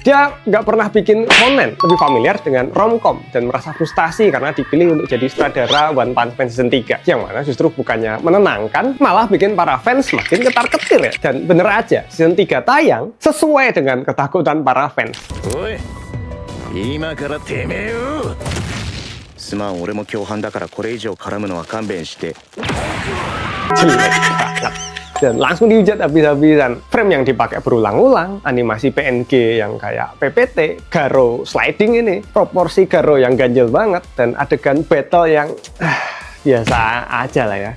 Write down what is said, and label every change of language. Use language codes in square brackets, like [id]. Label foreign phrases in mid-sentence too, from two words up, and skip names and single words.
[id] Dia nggak pernah bikin shonen, lebih familiar dengan romcom, dan merasa frustasi karena dipilih untuk jadi sutradara One Punch Man season 3. Yang mana justru bukannya menenangkan, malah bikin para fans makin ketar-ketir ya. Dan bener aja, season 3 tayang sesuai dengan ketakutan para fans. [ja] Oi, 今からてめえよ。すまん、俺も共犯だからこれ以上絡むのは勘弁して。 [id] Jelek banget. Dan langsung dihujat habis-habisan. Frame yang dipakai berulang-ulang, animasi PNG yang kayak PPT, Garo sliding ini, proporsi Garo yang ganjel banget, dan adegan battle yang biasa aja lah ya.